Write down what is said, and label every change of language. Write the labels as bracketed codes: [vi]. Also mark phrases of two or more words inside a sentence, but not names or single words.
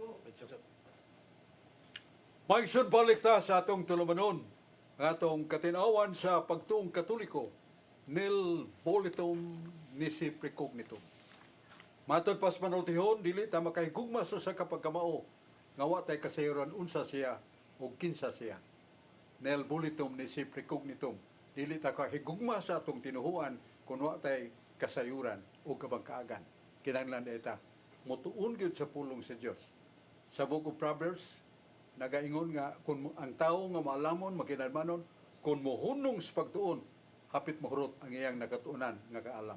[ceb] Maigsoon balik ta sa atong tulumanon, ang atong katinawan sa pagtuong katoliko, [la] nil volitum nisi precognitum. [ceb] Matod pas manultihon, dili ta makahigugma sa kapagkamao, nga wa tay kasayuran unsa siya o kinsa siya. [la] Nil volitum nisi precognitum. [ceb] Dili ta kahigugma sa atong tinuhuan kung wa tay kasayuran o kabangkaagan. Kinahanglan ita motuon gyud sa pulong sa Dios. Sa Book of Proverbs, nagaingon nga kung ang tao nga maalamon makinahanglanon kung mohunong sa pagtuon hapit mohurot ang iyang nakatuunan nga kaalam.